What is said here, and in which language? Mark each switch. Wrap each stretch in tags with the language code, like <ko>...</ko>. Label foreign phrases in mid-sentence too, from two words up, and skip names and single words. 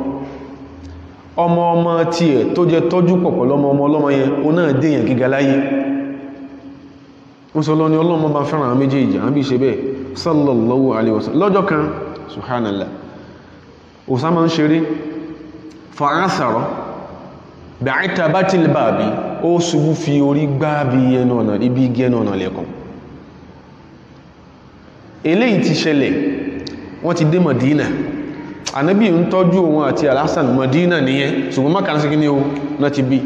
<yo>ọmọ tí ẹ̀ tó jẹ tọ́jú pọ̀pọ̀ lọ́mọ ọlọ́mọ yẹn ó náà dèyàn gíga láyé wọ́n sọ lọ ní ọlọ́mọ bá fẹ́ràn àwọn méjèèjì àwọn bí ṣe bẹ́ẹ̀</yo> <ar>صلى الله عليه وسلم</ar> <yo>lọ́jọ́ kan subhanallah Usama ń ṣeré</yo> <ar>فعثر بعتبة الباب</ar> <yo>ó ṣubú fi orí gbá bí ẹnu ọ̀nà ibi igi ẹnu ọ̀nà lẹ́kùn eléyìí ti ṣẹlẹ̀ wọ́n ti dé Madina Ànábì ń tọ́jú òun àti Al-Hasan Madina nìyẹn ṣùgbọ́n Mákà sí kí ní o náà ti bí</yo>